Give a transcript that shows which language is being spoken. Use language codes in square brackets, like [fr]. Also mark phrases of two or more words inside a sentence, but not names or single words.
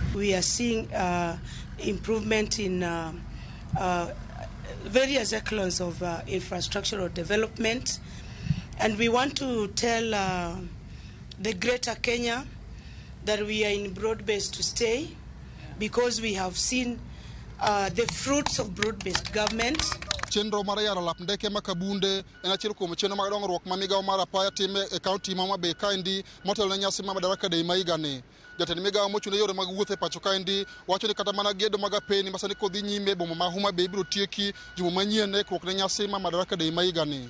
[en] We are seeing improvement in various echelons of infrastructural development, and we want to tell the greater Kenya that we are in broad-based to stay, because we have seen the fruits of broad-based government. [luo] Chenro mar yaro lap ndeke makabunde en achiel kuom chenro mag dongruok ma migao mar apaya time e kaunti ma Homa Bay kaendi motelo ne nyasi ma Madaraka Day ma higani. Jatend migao mochung' ne yore mag wuoth e pacho kaendi wacho ni kata mana gedo mag apeni masani kodhi nyime boma ma Homa Bay biro tieki juma manyien e ikruok ne nyasi ma Madaraka Day ma higani.